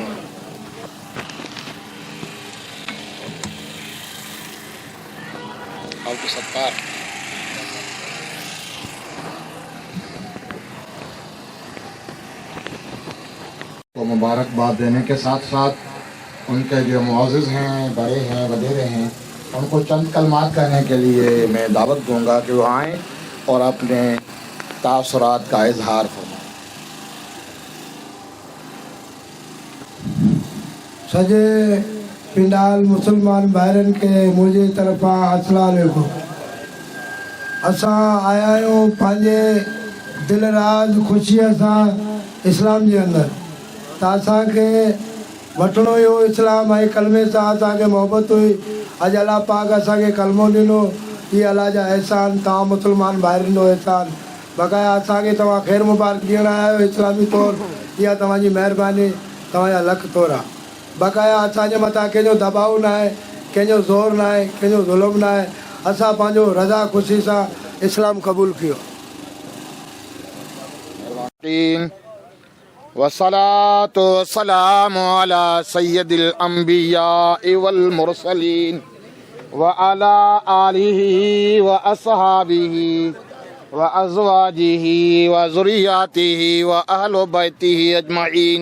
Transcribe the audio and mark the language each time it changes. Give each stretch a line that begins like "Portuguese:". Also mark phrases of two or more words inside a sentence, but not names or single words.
Urdu: عبد الستار کو مبارکباد دینے کے ساتھ ساتھ ان کے جو معزز ہیں، بڑے ہیں، وڈیرے ہیں، ان کو چند کلمات کہنے کے لیے میں دعوت دوں گا کہ وہ آئیں اور اپنے تاثرات کا اظہار فرمائیں۔
Sindhi: سجے پنڈال مسلمان بھائرن کے مجھے طرفاں
Arabic: السلام علیکم۔
Sindhi: اساں آیا آहियूं पंहिंजे दिल राज ख़ुशीअ सां इस्लाम जे अंदरि त असांखे वठिणो हुयो इस्लाम ऐं कलमे सां असांखे मोहबत हुई। अॼु अलाह पाक असांखे कलमो ॾिनो, इहे अलाह जा अहसान, तव्हां मुस्लमान भाइरनि जो अहसान। बक़ाया असांखे तव्हां ख़ैर मुबारक ॾियणु आया आहियो इस्लामी तौरु, इहा तव्हांजी महिरबानी, तव्हांजा लख तोरा। बक़ाया असांजे मथां कंहिंजो दबाउ न आहे, कंहिंजो ज़ोर न आहे, कंहिंजो ज़ुल्म न आहे। असां पंहिंजो रज़ा ख़ुशी सां इस्लाम क़बूल कयो।
Arabic: والصلاة والسلام على سيد الأنبياء و المرسلين و على آله و أصحابه و أزواجه و ذريته و أهل بيته أجمعين.